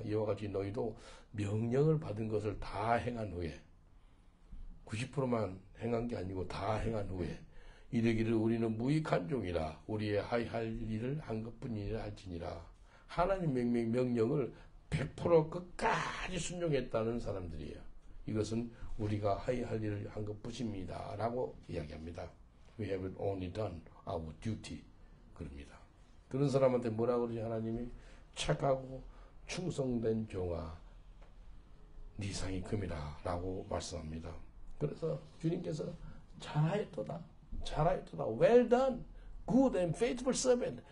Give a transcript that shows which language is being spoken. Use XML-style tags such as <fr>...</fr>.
<ko>이와 같이 너희도 명령을 받은 것을 다 행한 후에 90%만 행한 게 아니고 다 행한 후에 이르기를 우리는 무익한 종이라 우리의 하여할 일을 한 것뿐이라 할지니라. 하나님 명령을 100% 끝까지 순종했다는 사람들이에요. 이것은 우리가 하여할 일을 한 것뿐입니다 라고 이야기합니다.</ko> <en>We have only done our duty.</en> <ko>그럽니다. 그런 사람한테 뭐라 그러지 하나님이? 착하고 충성된 종아 네 상이 금이라 라고 말씀합니다. 그래서 주님께서 잘하였도다. 잘하였도다.</ko> <en>Well done. Good and faithful servant.</en>